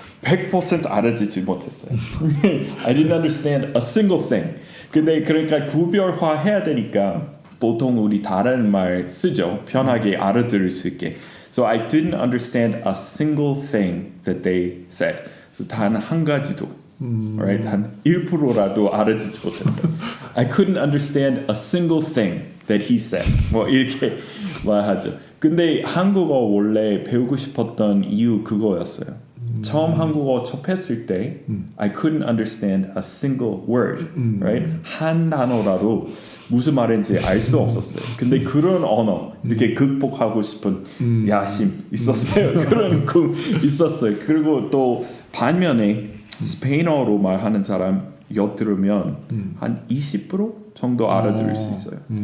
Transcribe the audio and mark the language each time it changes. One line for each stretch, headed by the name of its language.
Korean: 100% 알아듣지 못했어요.
English: I didn't understand a single thing.
Korean: 근데 그러니까 구별화 해야 되니까 보통 우리 다른 말 쓰죠. 편하게 알아들을 수 있게.
English: So I didn't understand a single thing that they said.
Korean: So 단 한 가지도,
English: right?
Korean: 단 1%라도 알아듣지 못했어요.
English: I couldn't understand a single thing that he said.
Korean: 뭐 이렇게 말하죠. 근데 한국어 원래 배우고 싶었던 이유 그거였어요. 처음 한국어 접했을 때
English: I couldn't understand a single word, right?
Korean: 한 단어라도 무슨 말인지 알 수 없었어요. 근데 그런 언어 이렇게 극복하고 싶은 야심 있었어요. 그런 꿈 있었어요. 그리고 또 반면에 스페인어로 말하는 사람 엿들으면 한 20% 정도 알아들을 수 있어요.